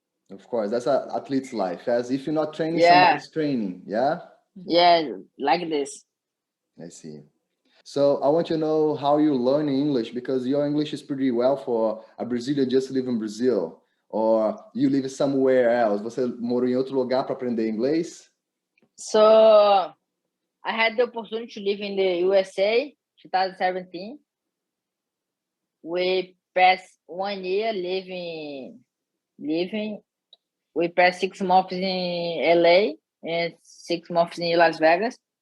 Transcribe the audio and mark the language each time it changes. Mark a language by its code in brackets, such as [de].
[en] Of course, that's an athlete's life. As if you're not training, somebody's training, yeah? Yeah, like this. I see. So I want to know how you learn English, because your English is pretty well for a Brazilian just live in Brazil, or you live somewhere else. [pt] Você morou em outro lugar para aprender inglês? [en] So I had the opportunity to live in the USA, 2017. We passed 1 year living. We passed 6 months in LA and 6 months in Las Vegas.